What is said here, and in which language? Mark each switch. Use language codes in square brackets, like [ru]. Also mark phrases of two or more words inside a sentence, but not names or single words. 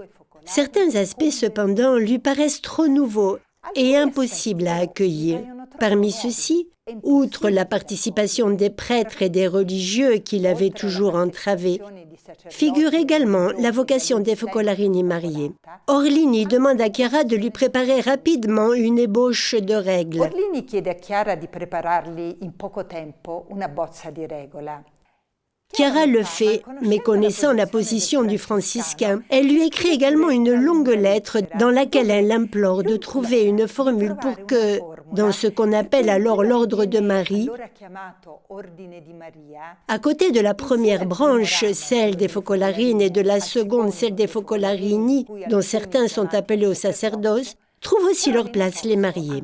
[fr] Certains aspects, cependant, lui paraissent trop nouveaux et impossibles à accueillir. Parmi ceux-ci, outre la participation des prêtres et des religieux qu'il avait toujours entravés, figure également la vocation des focolarini mariés. Orlini demande à Chiara de lui préparer rapidement une ébauche de règles. [it] Orlini chiede a Chiara di preparargli in poco tempo una bozza di regola. [fr] Chiara le fait, méconnaissant la position du franciscain. Elle lui écrit également une longue lettre dans laquelle elle l'implore de trouver une formule pour que, dans ce qu'on appelle alors l'ordre de Marie, à côté de la première branche, celle des focolarines, et de la seconde, celle des focolarini, dont certains sont appelés au sacerdoce, trouvent aussi leur place les mariés.